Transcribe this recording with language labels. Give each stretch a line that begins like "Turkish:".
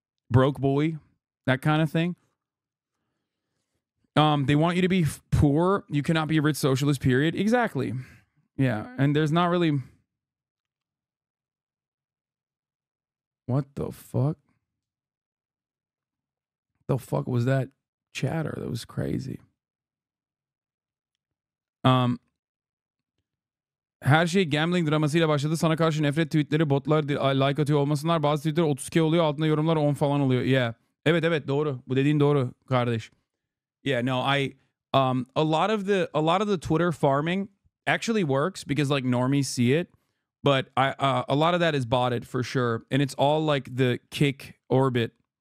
English: Broke boy, that kind of thing. They want you to be poor. You cannot be a rich socialist, period. Exactly. Yeah, and there's not really... What the fuck? The fuck was that chatter? That was crazy.
Turkish: Her şey gambling dramasıyla başladı. Sana karşı nefret tweetleri, botlar, like atıyor olmasınlar. Bazı tweetler 32 oluyor. Altında yorumlar 10 falan oluyor. Yeah. Evet doğru. Bu dediğin doğru kardeş.
English: Yeah, no, a lot of the Twitter farming actually works because like normies see it, but a lot of that is botted for sure, and it's all like the kick orbit.